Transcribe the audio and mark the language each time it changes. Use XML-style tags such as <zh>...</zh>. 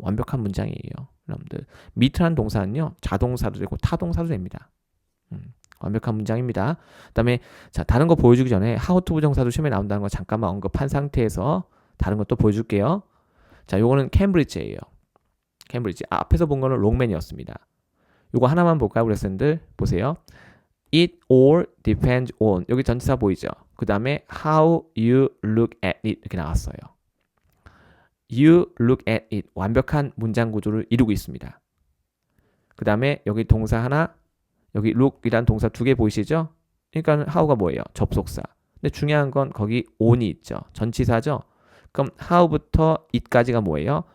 <ko>완벽한 문장이에요. 여러분들, meet라는 동사는요. 자동사도 되고 타동사도 됩니다. 완벽한 문장입니다. 그다음에 자, 다른 거 보여주기 전에 how to 부정사도 시험에 나온다는 거 잠깐만 언급한 상태에서 다른 것도 보여줄게요. 자, 요거는 캠브리지예요. 캠브리지. 앞에서 본 거는 롱맨이었습니다. 요거 하나만 볼까요, 우리 학생들? 보세요.</ko> <en>It all depends on.</en> <ko>여기 전치사 보이죠? 그 다음에</ko> <en>how you look at it</en> <ko>이렇게 나왔어요.</ko> <en>You look at it.</en> <ko>완벽한 문장 구조를 이루고 있습니다. 그 다음에 여기 동사 하나, 여기 look이란 동사 2개 보이시죠? 그러니까 how가 뭐예요? 접속사. 근데 중요한 건 거기 on이 있죠. 전치사죠? 그럼 how부터 it까지가 뭐예요?</ko>